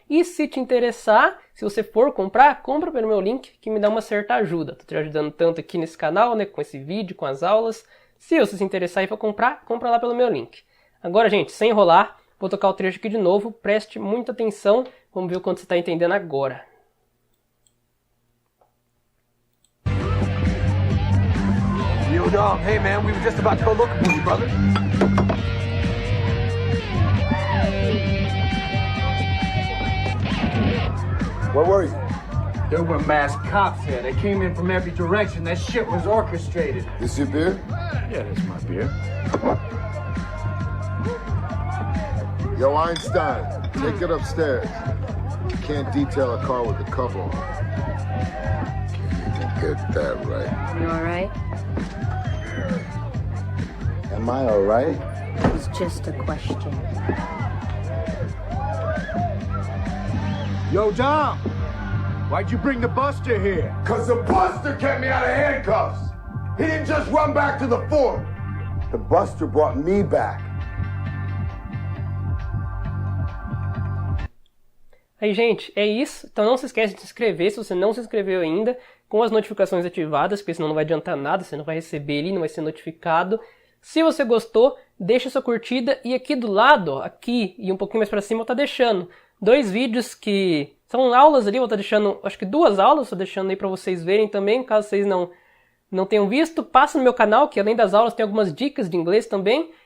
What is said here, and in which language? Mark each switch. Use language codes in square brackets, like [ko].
[pt] E se te interessar, se você for comprar, compra pelo meu link que me dá uma certa ajuda. Tô te ajudando tanto aqui nesse canal, né, com esse vídeo, com as aulas. Se você se interessar e for comprar, compra lá pelo meu link. Agora, gente, sem enrolar, vou tocar o trecho aqui de novo. Preste muita atenção, vamos ver o quanto você está entendendo agora. [en] Yo, Dom, hey man, we were just about to go looking for you, brother. Where were you? There were masked cops here. They came in from every direction. That shit was orchestrated. This your beer? Yeah, that's my beer. Yo, Einstein, take it upstairs. You can't detail a car with the cover on. Can't even get that right. You alright? Am I alright? It was just a question. Yo, Dom, why'd you bring the Buster here? Cause the Buster kept me out of handcuffs. He didn't just run back to the fort. The Buster brought me back. [pt] Aí, gente, é isso. Então não se esquece de se inscrever se você não se inscreveu ainda. com as notificações ativadas, porque senão não vai adiantar nada, você não vai receber ali, não vai ser notificado. Se você gostou, deixa sua curtida e aqui do lado, ó, aqui e um pouquinho mais pra cima eu tô deixando 2 vídeos que são aulas ali, eu vou estar deixando, acho que 2 aulas, tô deixando aí pra vocês verem também, caso vocês não tenham visto, passa no meu canal, que além das aulas tem algumas dicas de inglês também.